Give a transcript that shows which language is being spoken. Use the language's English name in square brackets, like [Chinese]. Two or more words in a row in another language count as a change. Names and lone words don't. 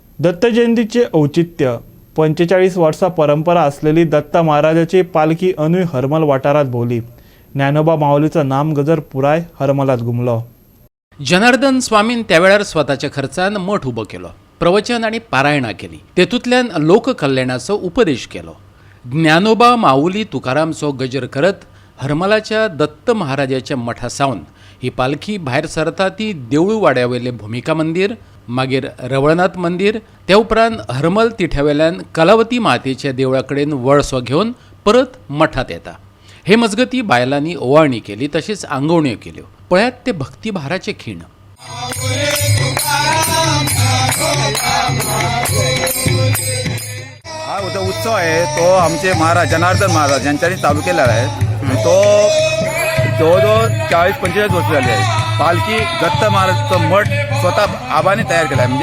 [Konkani] दत्त जयंतीचे औचित्य 45 वर्षा परंपरा असलेली दत्त महाराजाची पालखी अनूय हरमल वाठारात भोवली. ज्ञानोबा माऊलीचं नाम गजर पुराय हरमलात घुमलो. जनार्दन स्वामीन त्यावेळार स्वताच्या खर्चान मठ उबो केलो, प्रवचन आणि पारायणा केली, तेतूंतल्यान लोककल्याणाचो उपदेश केलो. ज्ञानोबा माऊली तुकारामचो गजर करत हरमलाच्या दत्त महाराजाच्या मठा सावन ही पालखी भायर सरता ती देवळू वाड्यावेले भूमिका मंदिर, मागीर रवळनाथ मंदिर, त्या उपरांत हरमल तिठ्यावेल्यान कलावती मातेच्या देवळा कडेन वळसो घेवन परत मठात येता. हे मजगती बायलांनी ओवाळणी केली, तशीच आंगवण्यो केल्यो. पळयात ते भक्तिभाराचे खीण. [Marathi] हा उत्सव आहे तो आमचे महाराज जनार्दन महाराज यांच्यानी चालू केलेला आहे. तो जवळजवळ 40-45 वर्ष झाली आहे. पालखी दत्त महाराजचं मठ स्वतः आबाने तयार केला आहे.